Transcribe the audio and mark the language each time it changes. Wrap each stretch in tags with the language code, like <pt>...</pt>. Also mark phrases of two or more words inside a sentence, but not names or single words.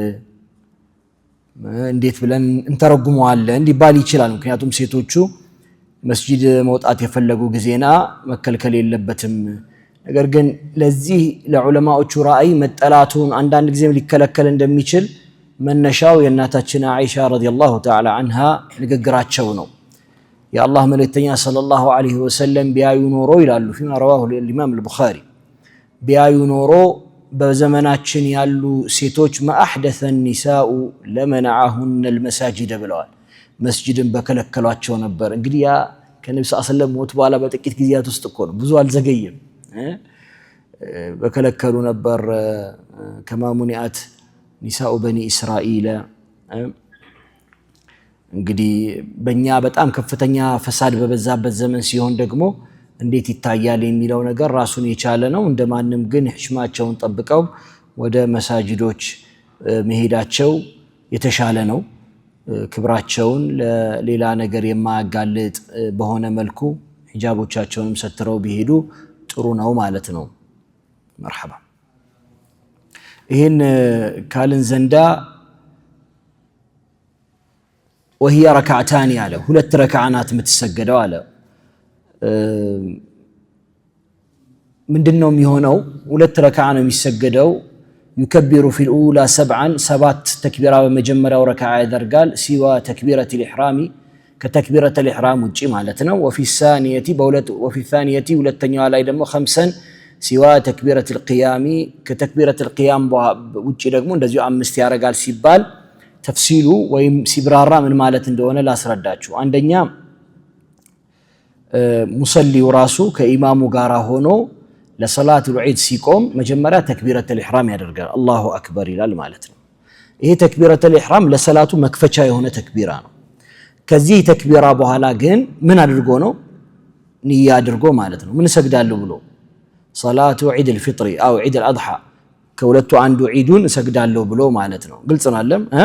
<am>እንዴት ብለን እንተረጉመዋለን እንዲባል ይችላል ምክንያቱም ሴቶቹ መስጂድ መውጣት የፈለጉ ጊዜና መከልከል የለበትም ነገር ግን ለዚህ ለዑለማዎቹ ራእይ መጠላቱን አንዳንድ ጊዜም ሊከለከል እንደሚችል መነሻው የእናታችን አይሻ</am> <ar>رضي الله تعالى عنها</ar> <am>ንግግራቸው ነው የአላህ መልእክተኛ</am> <ar>صلى الله عليه وسلم</ar> <am>ቢያዩ ኖሮ ይላሉ</am> <ar>فيما رواه الإمام البخاري</ar> <am>ቢያዩ ኖሮ በዘመናችን ያሉ ሴቶች</am> <ar>ما أحدث النساء لمنعهن المساجد</ar> <am>ብለዋል መስጂድን በከለከሏቸው ነበር እንግዲህ ያ ከነብዩ</am> <ar>صلى الله عليه وسلم</ar> <am>ሞት በኋላ በጥቂት ጊዜያት ውስጥ እኮ ነው ብዙ አልዘገየም በከለከሉ ነበር</am> <ar>كما منعت نساء بني إسرائيل</ar> <am>እንግዲህ በእኛ በጣም ከፍተኛ ፈሳድ በበዛበት ዘመን ሲሆን ደግሞ እንዴት ይታያል የሚለው ነገር ራሱን የቻለ ነው እንደማንም ግን ህሽማቸውን ጠብቀው ወደ መሳጅዶች መሄዳቸው የተሻለ ነው ክብራቸውን ለሌላ ነገር የማያጋልጥ በሆነ መልኩ ሂጃቦቻቸውንም ሰትረው ቢሄዱ ጥሩ ነው ማለት ነው مرحبا ይሄን ካልን ዘንዳ</am> <ar>وهي ركعتان</ar> <am>ያለ ሁለት ረካዓናት የምትሰገደው አለ ምንድነው የሚሆነው ሁለት ረካዓ ነው የሚሰገደው</am> <ar>يكبر في الاولى 7 تكبيرا</ar> <am>በመጀመሪያው ረካዓ ያደርጋል</am> <ar>سوى تكبيرة الإحرام كتكبيرة الإحرام</ar> <am>ውጪ ማለት ነው</am> <ar>وفي الثانية</ar> <am>ሁለተኛው ላይ ደግሞ 5</am> <ar>سوى تكبيرة القيام كتكبيرة القيام</ar> <am>ውጪ ደግሞ እንደዚሁ 5 ያደርጋል ሲባል ተፍሲሉ ወይም ሲብራራ ምን ማለት እንደሆነ ላስረዳችሁ አንደኛ ሙሰሊው ራሱ ከኢማሙ ጋራ ሆኖ ለሰላቱል ዒድ ሲቆም መጀመሪያ</am> <ar>تكبيرة الإحرام</ar> <am>ያደርጋል</am> <ar>الله أكبر</ar> <am>ይላል ማለት ነው ይሄ</am> <ar>تكبيرة الإحرام</ar> <am>ለሰላቱ መክፈቻ የሆነ ተክቢራ ነው ከዚህ ተክቢራ በኋላ ግን ምን አድርጎ ነው ንያ አድርጎ ማለት ነው ምን ሰግዳለሁ ብሎ</am> <ar>صلاة عيد الفطر أو عيد الأضحى</ar> <am>ከሁለቱ አንዱ ዒዱን ሰግዳለሁ ብሎ ማለት ነው ግልጽ ነው አይደል</am>